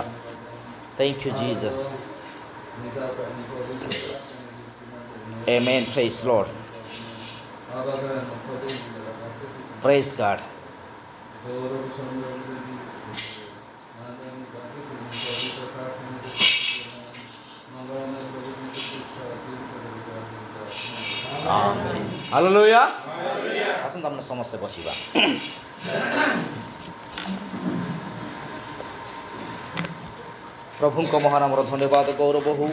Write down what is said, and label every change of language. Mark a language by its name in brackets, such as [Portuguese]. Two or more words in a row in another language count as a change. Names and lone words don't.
[English] Thank you, Jesus. Amen. Praise the Lord. Praise God. Amen. Hallelujah. [Odia] ଆସନ୍ତୁ ଆମେ ସମସ୍ତେ ବସିବା। ପ୍ରଭୁଙ୍କ ମହାନାମର ଧନ୍ୟବାଦ ଗୌରବ ହଉ।